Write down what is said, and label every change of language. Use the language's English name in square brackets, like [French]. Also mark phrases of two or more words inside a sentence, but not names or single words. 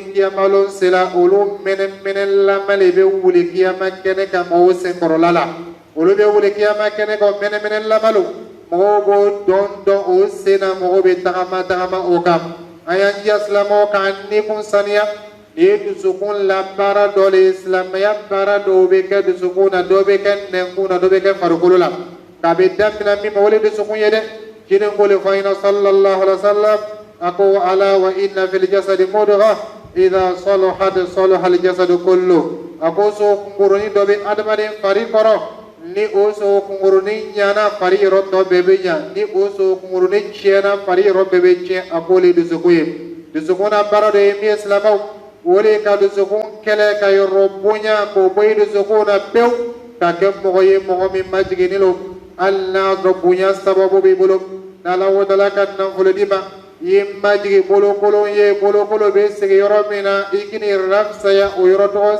[Bambara] kiyamalon sela olu mɛnɛmɛnɛlama le bɛ wuli kiyama kɛnɛ kan mɔgɔw senkɔrɔla la olu bɛ wuli kiyama kɛnɛ kan mɛnɛmɛnɛlama lo mɔgɔw b'o dɔn o sen na mɔgɔw bɛ tagama o kan an y'an diya silamɛw k'an nikun saniya nin ye dusukun la baara dɔ le ye silamɛya baara dɔw bɛ kɛ dusukun na dɔw bɛ kɛ nɛnkun na dɔw bɛ kɛ farikolo la k'a bɛ daminɛ min ma o le dusukun ye dɛ ciden ko le fɔ an ɲɛna [Arabic] صلى الله عليه وسلم [Bambara] a ko ala [Arabic] وإن في الجسد مضغة إذا صلحت صلح الجسد كله [Bambara] a ko so kunkurunin dɔ bɛ adamaden fari kɔrɔ ni o so kunkurunin ɲana fari yɔrɔ tɔ bɛɛ bɛ ɲa ni o so kunkurunin tiɲɛna fari yɔrɔ bɛɛ bɛ tiɲɛ a ko le dusukun ye dusukun na baara dɔ ye min ye silamɛw o le ka dusukun kɛlɛ ka yɔrɔ bonya k'o bɔ i dusukun na pewu ka kɛ mɔgɔ ye mɔgɔ min majigini lo hali n'a sɔrɔ bonya sababu b'i bolo n'ala o taala ka nafolo di ma i ye majigi bolokolon ye bolokolo bɛ sigi yɔrɔ min na i k'i ni rafisaya o yɔrɔ tɔgɔ